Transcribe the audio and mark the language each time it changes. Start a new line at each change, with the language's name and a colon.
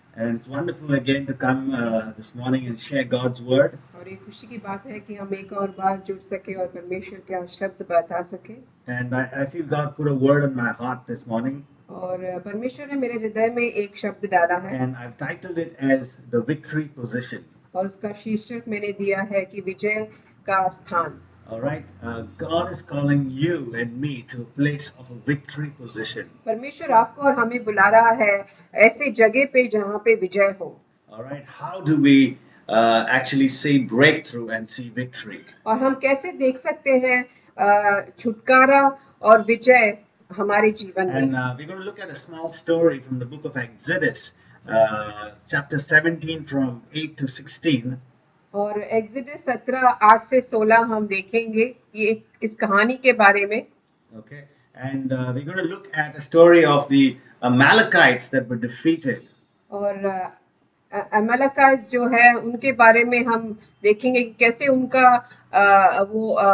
English: And it's wonderful again to come this morning and share God's word.
Hindi: और ये खुशी की बात है कि हम एक और बार जुड़ सके और परमेश्वर का शब्द बता सके।
English: And I feel God put a word in my heart this morning.
Hindi: और परमेश्वर ने मेरे हृदय में एक शब्द डाला है।
English: And I've titled it as the victory position.
Hindi: और उसका शीर्षक मैंने दिया है कि विजय का स्थान।
English: All right, God is calling you and me to a place of a victory position.
Hindi: परमेश्वर आपको और हमें बुला रहा है ऐसे जगह पे जहाँ पे विजय हो।
English: All right, how do we actually see breakthrough and see victory?
Hindi: और हम कैसे देख सकते हैं छुटकारा और विजय हमारे जीवन में।
English: And we're going to look at a small story from the book of Exodus, chapter 17 from 8 to 16.
Hindi: और एक्सिडस 17:8 से 16 हम देखेंगे ये इस कहानी के बारे में।
English: Okay, and we're going to look at a story of the Amalekites that were defeated.
Hindi: और अमलेकाइट्स जो है उनके बारे में हम देखेंगे कि कैसे उनका वो